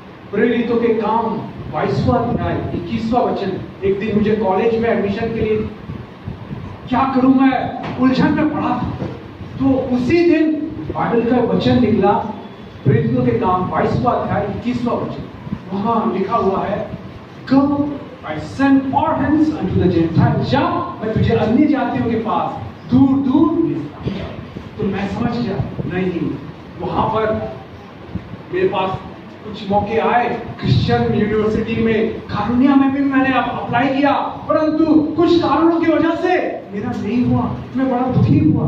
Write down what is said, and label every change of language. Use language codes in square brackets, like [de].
[hi] प्रेरितों के काम 22वां अध्याय 21वां वचन। एक दिन मुझे कॉलेज में एडमिशन के लिए क्या करूं, मैं उलझन में पड़ा था। तो उसी दिन बाइबल का वचन निकला, प्रेरितों के काम 22वां अध्याय 21वां वचन। वहां लिखा हुआ है, [en] Go, I send orphans unto the Gentiles। [hi] जा, मैं तुझे अन्य जातियों के पास दूर दूर भेजता हूं। तो मैं समझ गया, नहीं, वहां पर मेरे पास कुछ मौके आए। क्रिश्चियन यूनिवर्सिटी में, कारुण्या में भी मैंने अप्लाई किया, परंतु कुछ कारणों की वजह से मेरा नहीं हुआ। मैं बड़ा दुखी हुआ।